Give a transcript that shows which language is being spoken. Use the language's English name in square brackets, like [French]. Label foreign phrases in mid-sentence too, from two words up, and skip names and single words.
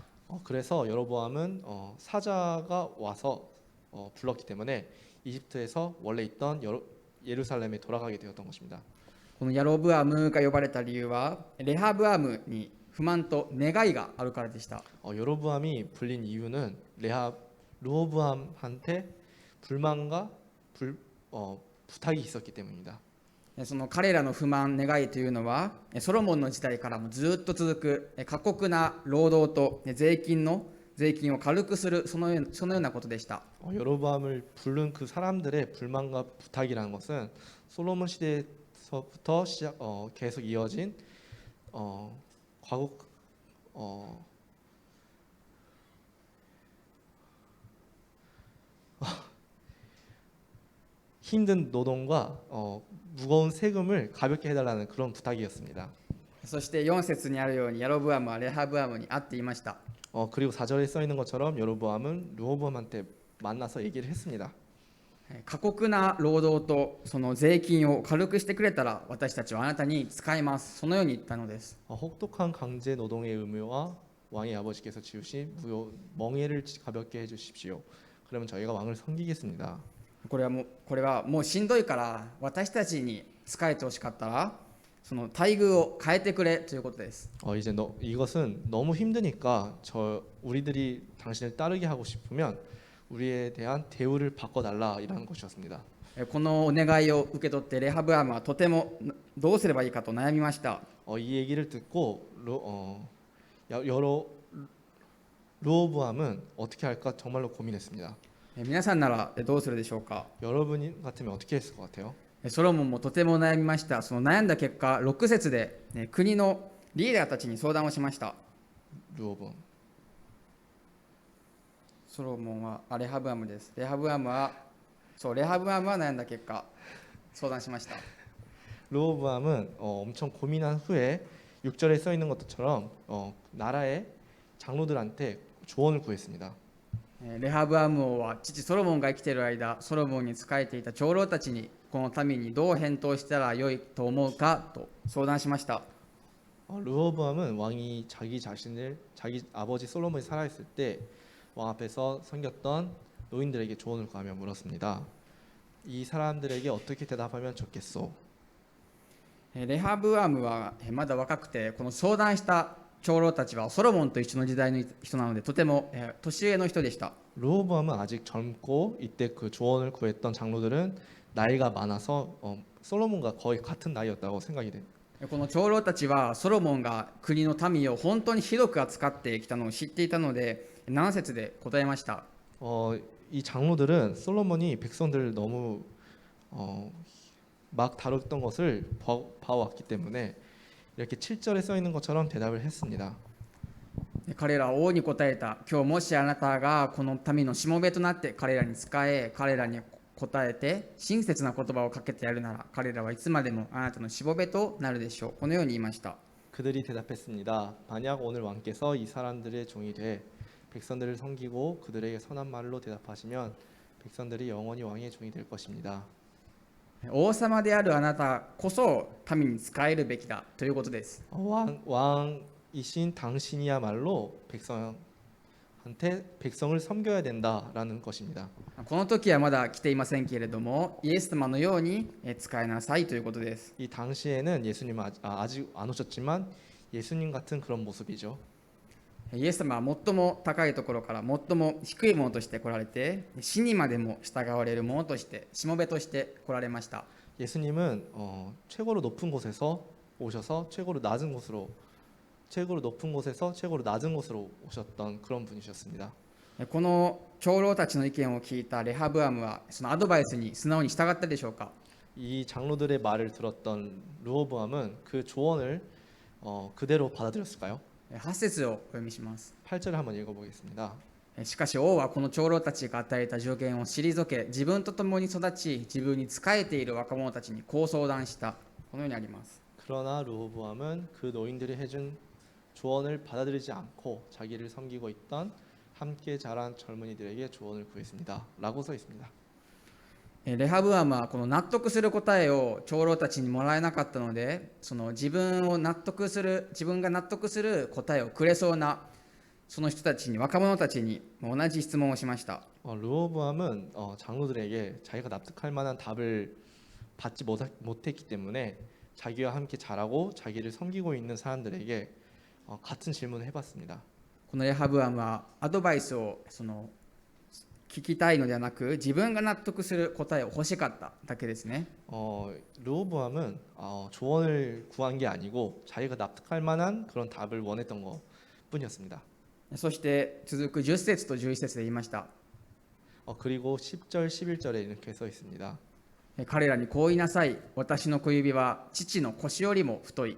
[Korean] 그래서 여로보암은 사자가 와서 불렀기 때문에 이집트에서 원래 있던 예루살렘에 돌아가게 되었던 것입니다. [Japanese] このヤロブアムが呼ばれた理由はレハブアムに不満と願いがあるからでした。 [Korean] 여로보암이 불린 이유는 르호보암한테 불만과 부탁이 있었기 때문입니다. [Japanese] その彼らの不満、願いというのはソロモンの時代からもずっと続く過酷な労働と税金を軽くするそのようなことでした。 [Korean] 여로보암을 부른 그 사람들의 불만과 부탁이라는 것은 솔로몬 시대에서부터 계속 이어진 힘든 노동과 무거운 세금을 가볍게 해달라는 그런 부탁이었습니다. [Japanese] そして4節にあるようにヤロブアムはレハブアムに会っていました。 [Korean] 그리고 4절에 써 있는 것처럼 여로보암은 르호보암한테 만나서 얘기를 했습니다. [Japanese] 過酷な労働とその税金を軽くしてくれたら私たちはあなたに使います。そのように言ったのです。 [Korean] 혹독한 강제 노동의 의무와 왕의 아버지께서 지으신 멍에를 가볍게 해주십시오. 그러면 저희가 왕을 섬기겠습니다. [Japanese] これはもうしんどいから私たちに仕えてほしかったらその待遇を変えてくれということです。 [Korean] 이제 이것은 너무 힘드니까 우리들이 당신을 따르게 하고 싶으면 우리에 대한 대우를 바꿔달라라는 것이었습니다. [Japanese] このお願いを受け取ってレハブアムはとてもどうすればいいかと悩みました。 [Korean] 이 얘기를 듣고 르호보암은 어떻게 할까 정말로 고민했습니다. [Japanese] 皆さんならどうするでしょうか。 [Korean] 여러분 같으면 어떻게 했을 것 같아요? [Japanese] ソロモンもとても悩みました。その悩んだ結果、6節で国のリーダーたちに相談をしました。 [Korean] 르호보암. [Japanese] ソロモンはレハブアムです。レハブアムは悩んだ結果、相談しました。 [Korean] 르호보암은 엄청 고민한 후에 6절에 써 있는 것처럼 나라의 장로들한테 조언을 구했습니다. [Japanese] レハブアム王は父ソロモンが生きている間、ソロモンに仕えていた長老たちにこの民にどう返答したらよいと思うかと相談しました。 [Korean] 르호보암은 왕이 자기 아버지 솔로몬이 살아있을 때 왕 앞에서 섬겼던 노인들에게 조언을 구하며 물었습니다. 이 사람들에게 어떻게 대답하면 좋겠소? [Japanese] レハブアムはまだ若くて、この相談した長老たちはソロモンと一緒の時代の人なのでとても年上の人でした。 [Korean] 르호보암은 아직 젊고 이때 그 조언을 구했던 장로들은 나이가 많아서 솔로몬과 거의 같은 나이였다고 생각이 됩니다. [Japanese] この長老たちはソロモンが国の民を本当にひどく扱ってきたのを知っていたので7節で答えました。 [Korean] 이 장로들은 솔로몬이 백성들을 너무 막 다뤘던 것을 봐왔기 때문에 이렇게 7절에 써 있는 것처럼 대답을 했습니다. [Japanese] 彼らは王に答えた。今日もしあなたがこの民のしもべとなって彼らに仕え、彼らに答えて親切な言葉をかけてやるなら、彼らはいつまでもあなたのしもべとなるでしょう。このように言いました。 [Korean] 그들이 대답했습니다. 만약 오늘 왕께서 이 사람들의 종이 돼 백성들을 섬기고 그들에게 선한 말로 대답하시면 백성들이 영원히 왕의 종이 될 것입니다. [Japanese] 王様であるあなたこそ民に仕えるべきだということです。 [Korean] 왕이신 당신이야말로 백성을 섬겨야 된다라는 것입니다. [Japanese] この時はまだ来ていませんけれども、イエス様のように使いなさいということです。 [Korean] 이 당시에는 예수님은 아직 안 오셨지만 예수님 같은 그런 모습이죠. [Japanese] イエス様は最も高いところから最も低いものとして来られて、死にまでも従われるものとして、しもべとして来られました。 [Korean] 예수님은 최고로 높은 곳에서 오셔서 최고로 높은 곳에서 최고로 낮은 곳으로 오셨던 그런 분이셨습니다. [Japanese] この長老たちの意見を聞いたレハブアムはそのアドバイスに素直に従ったでしょうか。 [Korean] 이 장로들의 말을 들었던 르호보암은 그 조언을 그대로 받아들였을까요? [Japanese] 8 節をお読みします。 [Korean] 8절을 한번 읽어보겠습니다. [Japanese] しかし王はこの長老たちが与えた助言を退け、自分と共に育ち、自分に仕えている若者たちにこう相談した。このようにあります。 [Korean] 그러나 르호보암은 그 노인들이 해준 조언을 받아들이지 않고 자기를 섬기고 있던 함께 자란 젊은이들에게 조언을 구했습니다. 라고 써 있습니다. [Japanese] レハブアムはこの納得する答えを長老たちにもらえなかったので、その自分が納得する答えをくれそうなその人たちに、若者たちに同じ質問をしました。 [Korean] 르호보암은 장로들에게 자기가 납득할 만한 답을 받지 못했기 때문에 자기와 함께 자라고 자기를 섬기고 있는 사람들에게 같은 질문을 해봤습니다. [Japanese] このレハブアムはアドバイスを聞きたいのではなく、自分が納得する答えを欲しかっただけですね。 [Korean] 르호보암은 조언을 구한 게 아니고 자기가 납득할 만한 그런 답을 원했던 것 뿐이었습니다. [Japanese] そして続く10節と11節で言いました。 [Korean] 그리고 10절, 11절에 이렇게 써 있습니다. [Japanese] 彼らにこう言いなさい。私の小指は父の腰よりも太い。